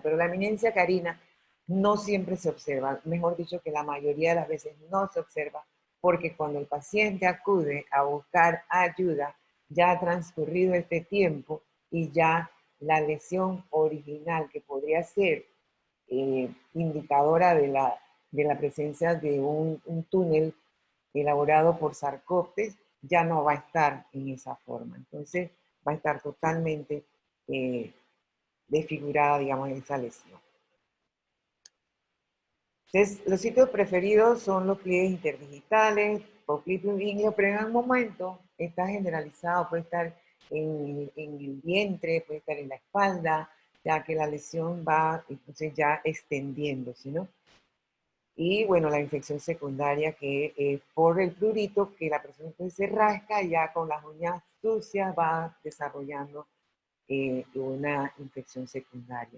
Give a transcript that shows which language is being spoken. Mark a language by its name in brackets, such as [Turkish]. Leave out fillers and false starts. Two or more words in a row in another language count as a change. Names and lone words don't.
[Spanish] Pero la eminencia carina no siempre se observa, mejor dicho que la mayoría de las veces no se observa, porque cuando el paciente acude a buscar ayuda, ya ha transcurrido este tiempo y ya la lesión original que podría ser indicadora de la presencia de un túnel elaborado por Sarcoptes, ya no va a estar en esa forma. Entonces va a estar totalmente desfigurada, digamos, esa lesión. Entonces, los sitios preferidos son los pliegues interdigitales, poplito inguíneo, pero en algún momento está generalizado, puede estar en el vientre, puede estar en la espalda, ya que la lesión va entonces ya extendiéndose, ¿no? Y bueno, la infección secundaria que es por el prurito que la persona se rasca y ya con las uñas sucias va desarrollando una infección secundaria.